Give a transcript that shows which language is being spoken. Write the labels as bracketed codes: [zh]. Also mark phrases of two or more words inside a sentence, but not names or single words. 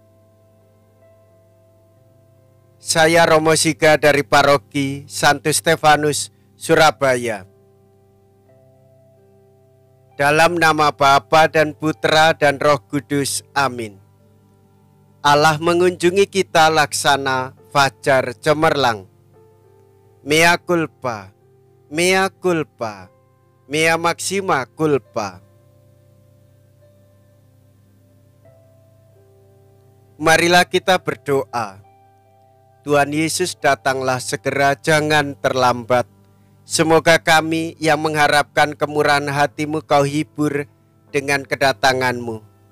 [id] Saya Romo Siga dari Paroki Santo Stefanus, Surabaya. Dalam nama Bapa dan Putra dan Roh Kudus, amin. Allah mengunjungi kita laksana fajar cemerlang. [la] Mea culpa, mea culpa, mea maxima culpa. [id] Marilah kita berdoa. Tuhan Yesus, datanglah segera, jangan terlambat. Semoga kami yang mengharapkan kemurahan hati-Mu Kau hibur dengan kedatangan-Mu.